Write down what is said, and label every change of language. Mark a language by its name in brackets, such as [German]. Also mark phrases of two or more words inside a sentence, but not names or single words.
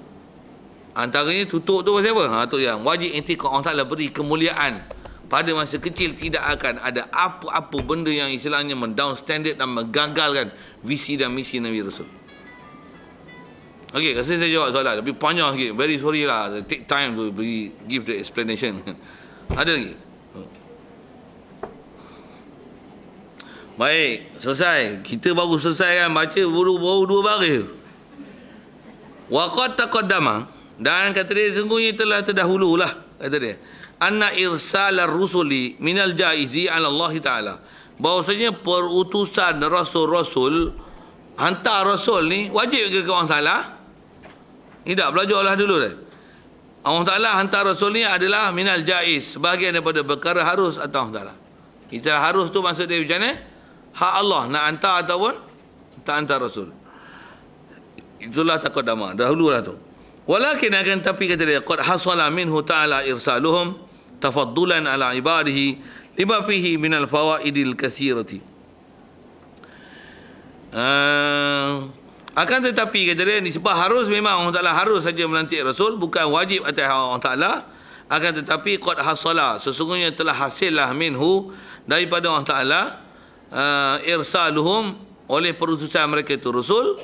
[Malay] Antaranya tutup tu pasal apa? Tu yang wajib intikad. Allah Ta'ala beri kemuliaan. Pada masa kecil tidak akan ada apa-apa benda yang istilahnya mendown standard dan menggagalkan visi dan misi Nabi Rasul. Okey, rasa saya jawab soalan. Tapi panjang sikit. [English] Very sorry lah. Take time to give the explanation. [Malay] Ada lagi? Baik, selesai. Kita baru selesai kan baca baru 2 baris. [Arabic] وقد تقدم, [Malay] dan kata dia sungguhnya telah terdahululah kata dia. [Arabic] أن إرسال الرسل من الجائز على الله تعالى. [Malay] Bahawasanya perutusan rasul-rasul, hantar rasul ni wajib ke Allah Taala? Tidak, belajarlah dulu dah. Allah Taala hantar rasul ni adalah [Arabic] من الجائز, [Malay] sebahagian daripada perkara harus atau Allah Taala. Kita harus tu maksud dia macam mana? Hak Allah nak hantar ataupun tak hantar Rasul. Itulah taqaddama. Dahululah tu. Walakin akan tapi kata dia, [Arabic] قد حصل منه تعالى إرسالهم تفضلا على عباده لما فيه من الفوائد الكثيرة. [Malay] Akan tetapi kata dia, disebab harus, memang Allah Ta'ala harus saja melantik Rasul, bukan wajib atas Allah Ta'ala. Akan tetapi [Arabic] قد حصل, [Malay] sesungguhnya telah hasillah minhu, daripada Allah Ta'ala, irsaluhum, oleh perutusan mereka itu Rasul.